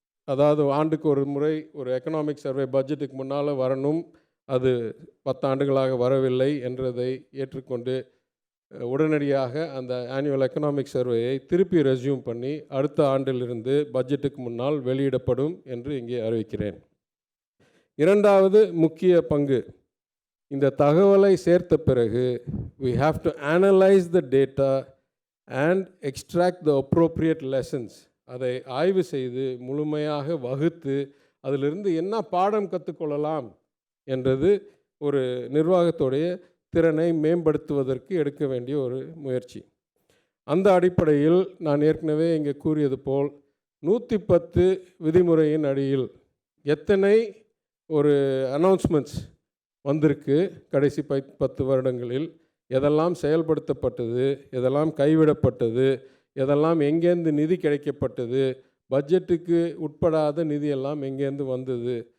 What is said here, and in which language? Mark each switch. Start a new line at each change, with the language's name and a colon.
Tamil: அதாவது ஆண்டுக்கு ஒரு முறை ஒரு எக்கனாமிக் சர்வே பட்ஜெட்டுக்கு முன்னால் வரணும், அது 10 ஆண்டுகளாக வரவில்லை என்றதை ஏற்றுக்கொண்டு உடனடியாக அந்த ஆனுவல் எக்கனாமிக் சர்வேயை திருப்பி ரெஸ்யூம் பண்ணி அடுத்த ஆண்டிலிருந்து பட்ஜெட்டுக்கு முன்னால் வெளியிடப்படும் என்று இங்கே அறிவிக்கிறேன். இரண்டாவது முக்கிய பங்கு, இந்த தகவலை சேர்த்த பிறகு
English: we have to analyze the data and extract the appropriate lessons.
Tamil: அதை ஆய்வு செய்து முழுமையாக வகுத்து அதிலிருந்து என்ன பாடம் கற்றுக்கொள்ளலாம் என்றது ஒரு நிர்வாகத்துடைய திறனை மேம்படுத்துவதற்கு எடுக்க வேண்டிய ஒரு முயற்சி. அந்த அடிப்படையில் நான் ஏற்கனவே இங்கே கூறியது போல் 110 விதிமுறையின் அடியில் எத்தனை ஒரு அனௌன்ஸ்மெண்ட்ஸ் வந்திருக்கு கடைசி 10 வருடங்களில், எதெல்லாம் செயல்படுத்தப்பட்டது, எதெல்லாம் கைவிடப்பட்டது, எதெல்லாம் எங்கேருந்து நிதி கிடைக்கப்பட்டது, பட்ஜெட்டுக்கு உட்படாத நிதியெல்லாம் எங்கேருந்து வந்தது.